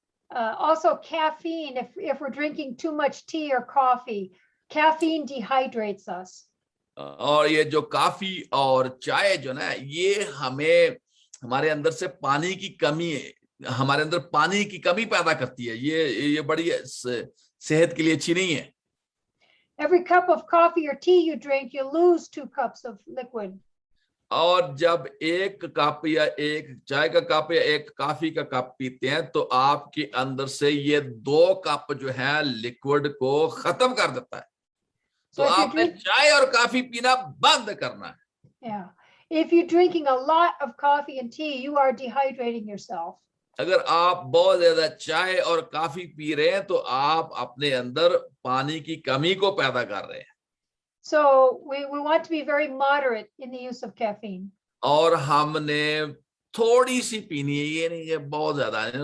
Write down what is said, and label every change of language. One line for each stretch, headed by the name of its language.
English: Also caffeine, if we're drinking too much tea or coffee, caffeine dehydrates us.
Hindi: और ये जो काफी और चाय जो ना, ये हमारे अंदर से पानी की कमी है, हमारे अंदर पानी की कमी पैदा करती है, ये बड़ी सेहत के लिए अच्छी नहीं है।
English: Every cup of coffee or tea you drink, you lose 2 cups of liquid.
Hindi: और जब एक कप या एक चाय का कप या एक कॉफी का कप पीते हैं, तो आपके अंदर से ये 2 कप जो है लिक्विड को खत्म कर देता है। तो आपने चाय और कॉफी पीना बंद करना है।
English: Yeah. If you're drinking a lot of coffee and tea, you are dehydrating yourself.
Hindi: अगर आप बहुत ज्यादा चाय और कॉफी पी रहे हैं, तो आप अपने अंदर पानी की कमी को पैदा कर रहे हैं।
English: So we want to be very moderate in the use of caffeine.
Hindi: और हमने थोड़ी सी पीनी है, ये नहीं है बहुत ज्यादा।